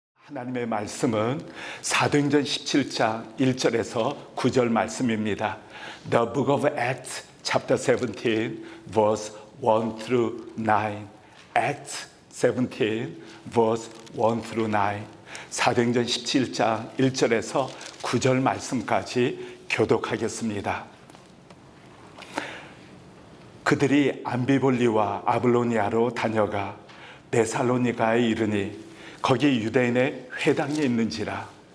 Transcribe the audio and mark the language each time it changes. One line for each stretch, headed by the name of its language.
Korean: 하나님의 말씀은 사도행전 17장 1절에서 9절 말씀입니다.
English: The book of Acts chapter 17 verse 1 through 9. Acts 17 verse 1 through 9.
Korean: 사도행전 17장 1절에서 9절 말씀까지 교독하겠습니다. 그들이 암비볼리와 아볼로니아로 다녀가 데살로니가에 이르니 거기 유대인의 회당이 있는지라.